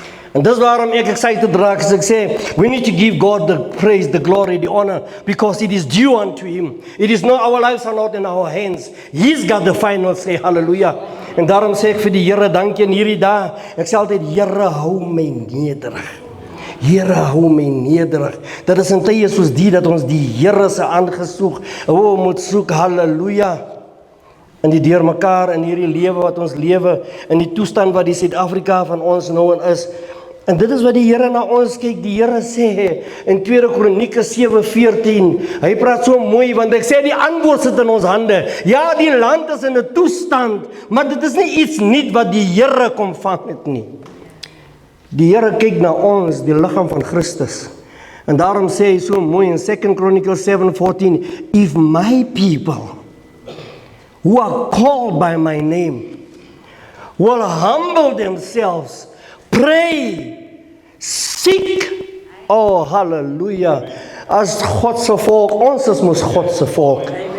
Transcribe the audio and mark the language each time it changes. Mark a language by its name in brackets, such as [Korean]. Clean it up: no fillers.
[Afrikaans] En dis waarom ek excited raak as ek sê, [English] we need to give God the praise, the glory, the honor, because it is due unto Him. It is not, our lives are not in our hands. He's got the final say, hallelujah. [Afrikaans] En daarom sê ek vir die Here dankie in hierdie dag. Ek sê altyd, Here hou my nederig. Here hou my nederig. Dit is in tye soos die dat ons die Here se aangesoek moet soek, hallelujah. En die deur mekaar in hierdie lewe wat ons lewe, in die toestand wat die Suid-Afrika van ons nou in is. En dit is wat die Here na ons kyk. Die Here sê in 2 Kronieke 7:14, hy praat so mooi, want ek sê die antwoord sit in ons hande. Ja, die land is in 'n toestand, maar dit is nie iets nuut wat die Here kom vang het nie. Die Here kyk na ons, die liggaam van Christus. En daarom sê hy so mooi in [English] 2 Chronicles 7:14, if my people who are called by my name will humble themselves, pray, seek, oh hallelujah, [Afrikaans] as God se volk, [English] ons is mos God se volk.